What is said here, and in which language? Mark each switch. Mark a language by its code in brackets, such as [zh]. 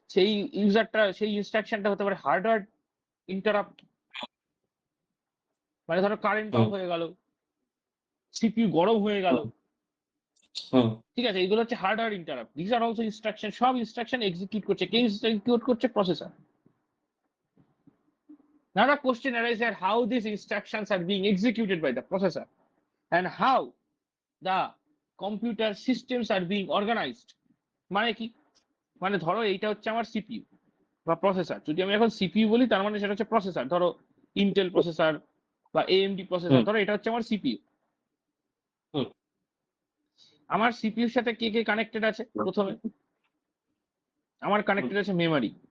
[bn] সেই ইনস্ট্রাকশনটা হতে পারে হার্ডওয়্যার ইন্টারাপ্ট, মানে ধরো কারেন্ট অফ হয়ে গেল, সিপিইউ গরম হয়ে গেল, হুম। ঠিক আছে, এইগুলো হচ্ছে hardware interrupt. [en] this are also instruction, [bn] সব ইনস্ট্রাকশন এক্সিকিউট করছে, কে এক্সিকিউট করছে? Processor. [en] Now the question arises that how these instructions are being executed by the processor and how the computer systems are being organized. [bn] মানে কি, মানে ধরো এইটা হচ্ছে আমার সিপিইউ বা প্রসেসর, যদি আমি এখন সিপিইউ বলি তার মানে সেটা হচ্ছে প্রসেসর, ধরো ইন্টেল প্রসেসর বা এএমডি প্রসেসর, ধরো এটা হচ্ছে আমার সিপিইউ। আমার সিপিইউর সাথে কে কে কানেক্টেড আছে? প্রথমে আমার কানেক্টেড আছে মেমরি।